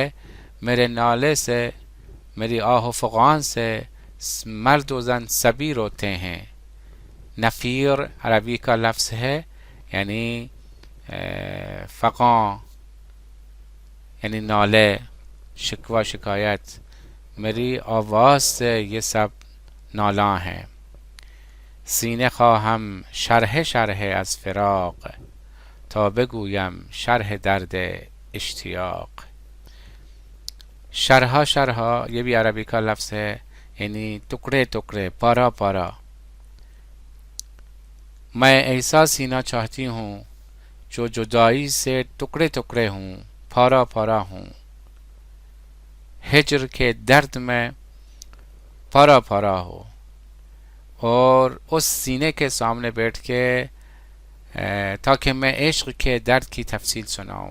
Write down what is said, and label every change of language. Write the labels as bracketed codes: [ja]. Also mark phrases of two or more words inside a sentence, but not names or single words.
[ur] میرے نالے سے، میری آہ و فغان سے مرد و زن سبھی روتے ہیں. نفیر عربی کا لفظ ہے، یعنی فغان یعنی نالے، شکوہ شکایت. میری آواز سے یہ سب نالاں ہیں. [fa] سینه خواهم شرح از فراق، تا بگویم شرح درد اشتیاق. [ur] شرح یہ بھی عربی کا لفظ ہے، یعنی ٹکڑے ٹکڑے، پارا پارا. میں ایسا سینہ چاہتی ہوں جو جدائی سے ٹکڑے ٹکڑے ہوں، پارا پارا ہوں. ہجر کے درد میں پارا پارا ہو، اور اس سینے کے سامنے بیٹھ کے تاکہ میں عشق کے درد کی تفصیل سناؤں.